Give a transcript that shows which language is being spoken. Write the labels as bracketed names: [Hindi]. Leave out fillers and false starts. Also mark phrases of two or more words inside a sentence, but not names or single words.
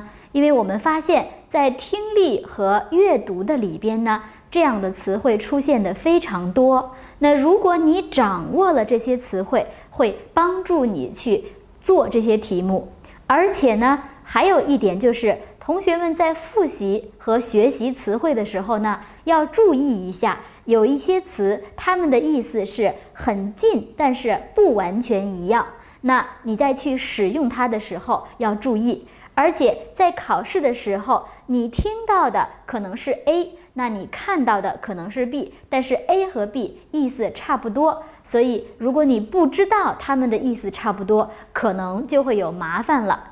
[Chinese] 因為我們發現，在聽力和閱讀的裡邊呢，這樣的詞彙出現的非常多。那如果你掌握了這些詞彙，會幫助你去做這些題目。而且呢，還有一點就是，同學們在複習和學習詞彙的時候呢，要注意一下，有一些詞它們的意思是很近，但是不完全一樣。那你再去使用它的時候要注意，而且在考試的時候，你听到的可能是 A， 那你看到的可能是 B， 但是 A 和 B 意思差不多，所以如果你不知道它们的意思差不多，可能就会有麻煩了。